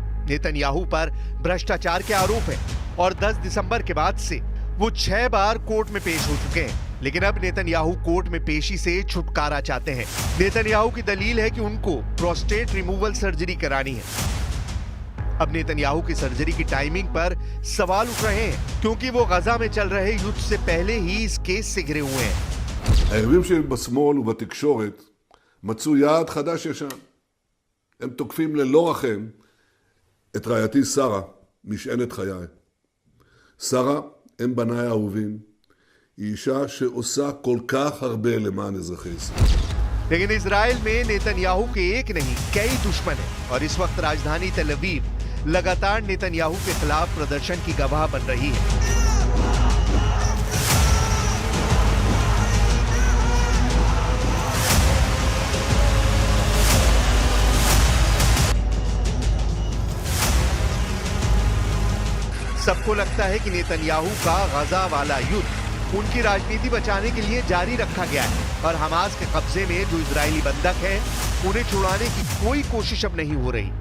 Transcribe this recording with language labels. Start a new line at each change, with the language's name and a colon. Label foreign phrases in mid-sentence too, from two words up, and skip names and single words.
Hindi: नेतन्याहू पर भ्रष्टाचार के आरोप है और 10 दिसंबर के बाद से वो 6 बार कोर्ट में पेश हो चुके हैं, लेकिन अब नेतन्याहू कोर्ट में पेशी से छुटकारा चाहते हैं। नेतन्याहू की दलील है कि उनको प्रोस्टेट रिमूवल सर्जरी करानी है। अब नेतन्याहू की सर्जरी की टाइमिंग पर सवाल उठ रहे हैं, क्योंकि वो गजा में चल रहे युद्ध से पहले ही इस केस से घिरे हुए हैं।
Hebrew: היריבים שלי בשמאל ובתקשורת מצאו יעד חדש ישן. הם תוקפים ללא רחם את רעייתי שרה, משענת חיי. שרה, אם בניי האהובים, היא אישה שעושה כל כך הרבה למען אזרחי ישראל.
Hindi: लेकिन इजराइल में नेतन्याहू के एक नहीं कई दुश्मन हैं और इस वक्त राजधानी तेल अवीव लगातार नेतन्याहू के खिलाफ प्रदर्शन की गवाह बन रही है। सबको लगता है कि नेतन्याहू का गजा वाला युद्ध उनकी राजनीति बचाने के लिए जारी रखा गया है और हमास के कब्जे में जो इजरायली बंधक है उन्हें छुड़ाने की कोई कोशिश अब नहीं हो रही।